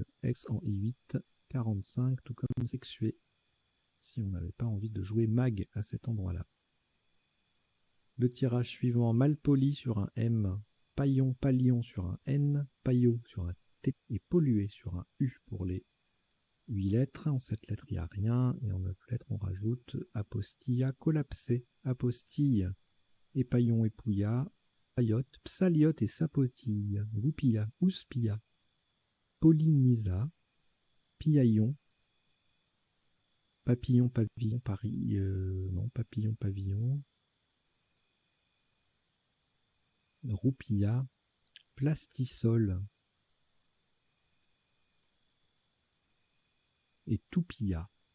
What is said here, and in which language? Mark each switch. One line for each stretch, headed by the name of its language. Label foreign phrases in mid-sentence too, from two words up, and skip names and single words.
French: X en I8, 45, tout comme sexué, si on n'avait pas envie de jouer mag à cet endroit-là. Le tirage suivant, Malpoli sur un M, Paillon, Palion sur un N, Paillot sur un T et Pollué sur un U pour les 8 lettres. En 7 lettres, il n'y a rien. Et en 9 lettres, on rajoute Apostilla, Collapsé, Apostille, et Paillon et Pouilla, Payotte, Psaliote et Sapotille, Goupilla, Ouspilla, Polynisa, Piaillon, Papillon, Pavillon, Paris, non, Papillon, Pavillon, Roupilla, Plastisol et Toupilla.